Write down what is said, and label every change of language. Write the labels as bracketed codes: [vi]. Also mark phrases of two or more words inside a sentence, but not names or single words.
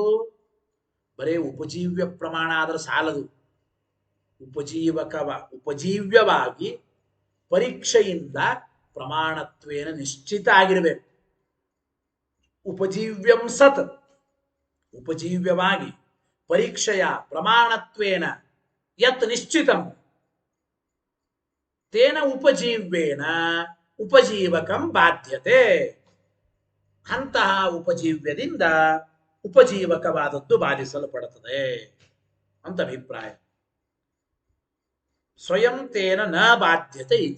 [kn] ಬರೇ ಉಪಜೀವ್ಯ ಪ್ರಮಾಣ ಆದ್ರೆ ಸಾಲದು. ಉಪಜೀವ್ಯವಾಗಿ ಪರೀಕ್ಷೆಯಿಂದ [sa] ಪ್ರಮಾಣತ್ವೇನ ನಿಶ್ಚಿತ [kn] ಆಗಿರಬೇಕು. [sa] ಉಪಜೀವ್ಯಂ ಸತ್, ಉಪಜೀವ್ಯವಾಗಿ ಪರೀಕ್ಷೆಯ ಪ್ರಮಾಣತ್ವೇನ ಯತ್ ನಿಶ್ಚಿತಂ ತೇನ ಉಪಜೀವ್ಯೇನ ಉಪಜೀವಕಂ ಬಾಧ್ಯತೆ, [kn] ಅಂತಹ ಉಪಜೀವ್ಯದಿಂದ ಉಪಜೀವಕವಾದದ್ದು ಬಾಧಿಸಲ್ಪಡುತ್ತದೆ ಅಂತ ಅಭಿಪ್ರಾಯ. [sa] ಸ್ವಯಂ ತೇನ ನ ಬಾಧ್ಯತೆ ಇದೆ.